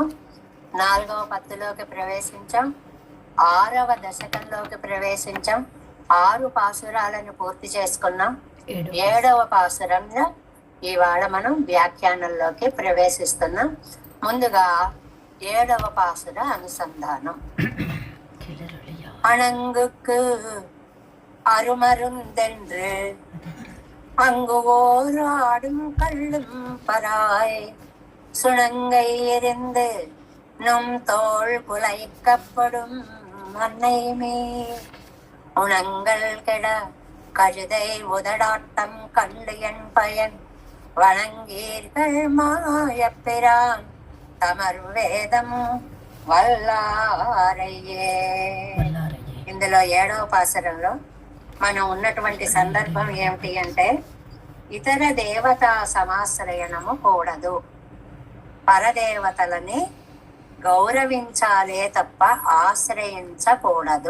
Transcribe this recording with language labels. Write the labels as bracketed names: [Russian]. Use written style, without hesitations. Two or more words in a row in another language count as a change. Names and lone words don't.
[Telugu] 4వ పత్తులోకి ప్రవేశించాం, 6వ దశకంలోకి ప్రవేశించాం. 6 పాసురాలను పూర్తి చేసుకున్నాం. 7వ పాసురంలో ఇవాళ మనం వ్యాఖ్యానంలోకి ప్రవేశిస్తున్నాం. ముందుగా 7వ పాసుర అనుసంధానం. [Tamil] அணங்குக்கு அருமருந்தென்று அங்குவோர் ஆடும் கள்ளும் பராய் சுணங்கை எறிந்து நும் தோள் குலைக்கப்படும் மன்னைமே உணங்கள் கெட கழுதை உதடாட்டம் கண்டு என் பயன் வணங்கீர்கள் மாயப்பிரான் தமர் வேதம் வல்லாரையே. [Telugu] ఇందులో 7వ పాసురంలో మనం ఉన్నటువంటి సందర్భం ఏమిటి అంటే, ఇతర దేవతా సమాశ్రయణము కూడదు, పరదేవతలని గౌరవించాలే తప్ప ఆశ్రయించకూడదు.